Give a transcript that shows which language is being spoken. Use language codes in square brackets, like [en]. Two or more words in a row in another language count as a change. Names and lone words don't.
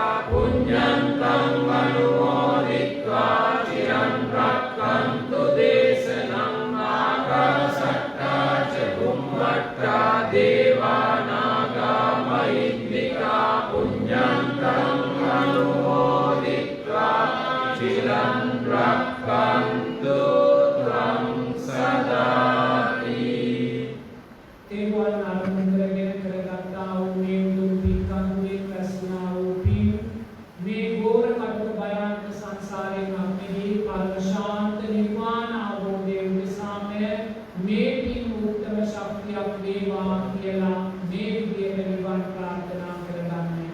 [pi] पुण्यन्तं अनुमोदित्वा चिरं रक्षन्तु देशनं आकाशत्ता च भूमत्ता देवानागा महित्रिका पुण्यन्तं अनुमोदित्वा चिरं रक्षन्तु त्वं सदाति [si] तेवल नामंद्रගෙන කරගත්තා වූ මේ දුර්භික්ඛ කන්දේ ප්‍රශ්නා වූ පින් මේ ගෝර කටක භයානක සංසාරයෙන් අපෙහි පරම ශාන්ත නිර්වාණ අවබෝධය උදෙසාම මේ පින් උත්තම ශක්තියක් වේවා කියලා මේ විදියට නිවන් ප්‍රාර්ථනා කරගන්නේ.